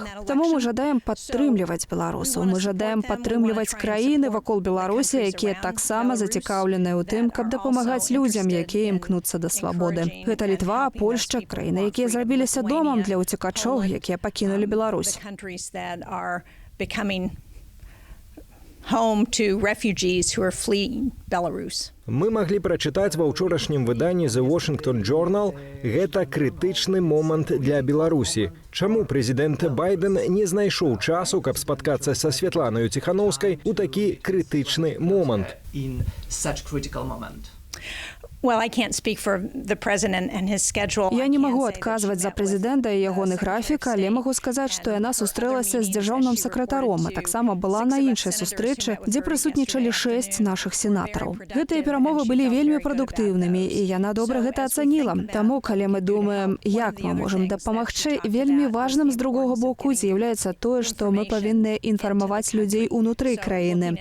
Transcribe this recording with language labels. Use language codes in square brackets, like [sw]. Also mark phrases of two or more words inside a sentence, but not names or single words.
[be] Таму мы жадаем падтрымліваць беларусаў. Мы жадаем падтрымліваць краіны вакол Беларусі, якія таксама зацікаўленыя ў тым, каб дапамагаць людзям, якія імкнуцца да свабоды. Гэта Літва, Польшча, краіны, якія зрабіліся домам для ўцекачоў, якія пакінулі Беларусь. [en] Home to refugees who are fleeing Belarus. [be] Мы маглі прачытаць ва ўчорашнім выданні The Washington Journal, гэта крытычны момант для Беларусі. Чаму прэзідэнт Байден не знайшоў часу, каб спаткацца са Святланаю Ціханаўскай у такі крытычны момант? [en] Well, I can't speak for the president and his schedule. [be] Я не магу адказваць за прэзідэнта і ягоны графік, але магу сказаць, што яна сустрэлася з дзяржаўным сакратаром, а таксама была на іншай сустрэчы, дзе прысутнічалі 6 нашых сенатараў. Гэтыя перамовы былі вельмі прадуктыўнымі, і яна добра гэта ацаніла. Таму, калі мы думаем, як мы можам дапамагчы, вельмі важным з другога боку з'яўляецца тое, што мы павінны інфармаваць людзей унутры краіны.